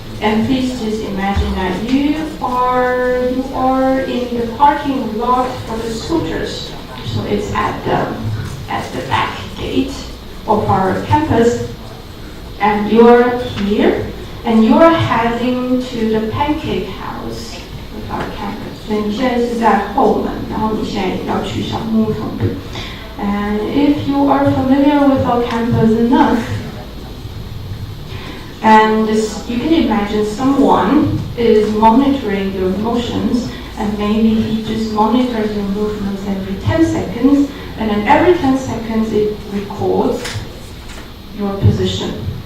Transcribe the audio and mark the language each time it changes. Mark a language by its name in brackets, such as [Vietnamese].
[English] And please just imagine that you are in the parking lot for the scooters. So it's at the back gate of our campus, and you're here, and you're heading to the pancake house of our campus. [Chinese] 所以你现在是在后门，然后你现在要去小木桶。 [English] And if you are familiar with our campus enough, and you can imagine someone is monitoring your motions, and maybe he just monitors your movements every 10 seconds, and then every 10 seconds it records your position.